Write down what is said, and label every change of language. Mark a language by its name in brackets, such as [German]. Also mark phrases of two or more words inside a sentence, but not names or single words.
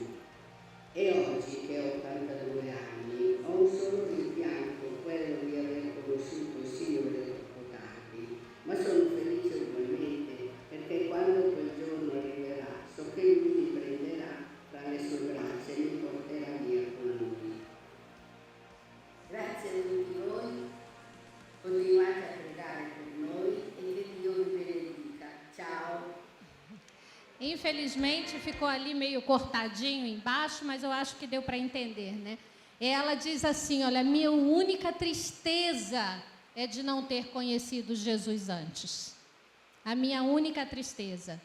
[Italian] E oggi, che ho 82 anni, ho un solo rimpianto, quello di aver conosciuto il Signore troppo tardi, ma sono felice ugualmente, perché quando quel giorno arriverà, so che Lui mi prenderà tra le sue braccia e mi porterà via con Lui. Grazie a tutti voi, continuate a pregare per noi e che Dio vi benedica. Ciao! [Portuguese] Infelizmente ficou ali meio cortadinho embaixo, mas eu acho que deu para entender, né? Ela diz assim, olha, minha única tristeza é de não ter conhecido Jesus antes. A minha única tristeza.